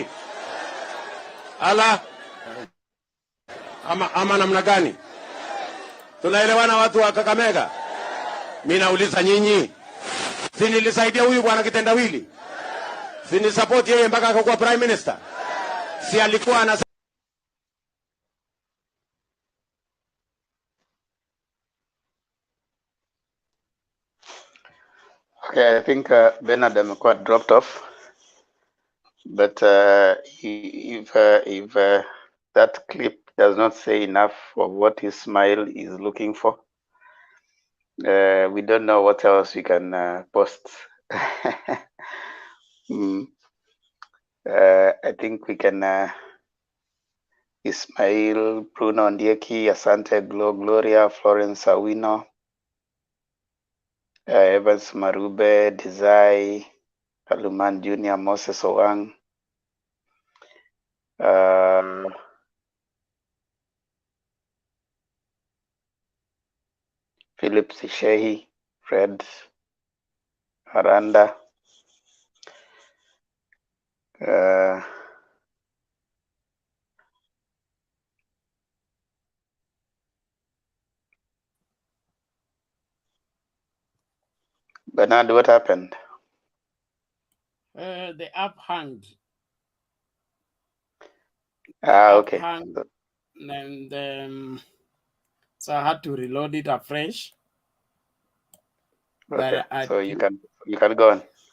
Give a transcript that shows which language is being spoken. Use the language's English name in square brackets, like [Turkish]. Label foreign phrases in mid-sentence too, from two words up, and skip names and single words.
[Swahili] Ala ama namna gani? Tunaelewana watu wa Kakamega? Mimi nauliza nyinyi. Si nilisaidia huyu bwana kitendawili? Si ni support yeye mpaka akakuwa prime minister? Si alikuwa ana [English] Okay, I think Bernard amekuwa dropped off, but if that clip does not say enough of what Ismail is looking for, we don't know what else we can post. I think we can Ismail, Bruno Ndieki, Asante Gloria, Florence Awino, Evans Marube, Desai, Kaluman Jr., Moses Owang, Philip Sishehi, Fred Aranda, Bernard, what happened? The app hanged. Okay. Hanged, and so I had to reload it afresh. Okay, But so you can go on.